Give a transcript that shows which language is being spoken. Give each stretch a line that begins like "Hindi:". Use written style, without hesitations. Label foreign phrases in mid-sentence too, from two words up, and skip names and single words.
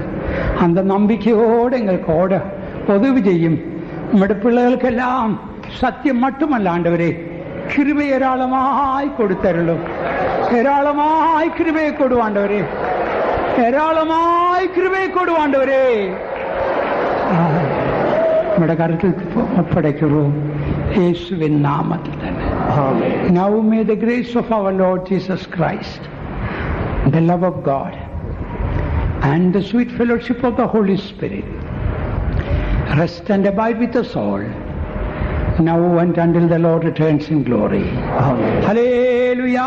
Tamil: அந்த நம்பிக்கையோடு எங்களுக்கு உதவி செய்யும். நம்முடைய பிள்ளைகளுக்கெல்லாம் சத்தியம் மட்டுமல்ல ஆண்டவரே, கிருபை ஏராளமாய் கொடுத்தருளும். ஏராளமாய் கிருபையை கொடுவாண்டவரே, ஏராளமாய் கிருபையை கொடுவாண்டவரே.
Malayalam: നമ്മുടെ കരത്തിൽ ഒപ്പടയ്ക്കുള്ളൂ യേശുവിൻ നാമത്തിൽ തന്നെ.
English: Now may the grace of our Lord Jesus Christ, the love of God, and the sweet fellowship of the Holy Spirit rest and abide with us all, now and until the Lord returns in glory.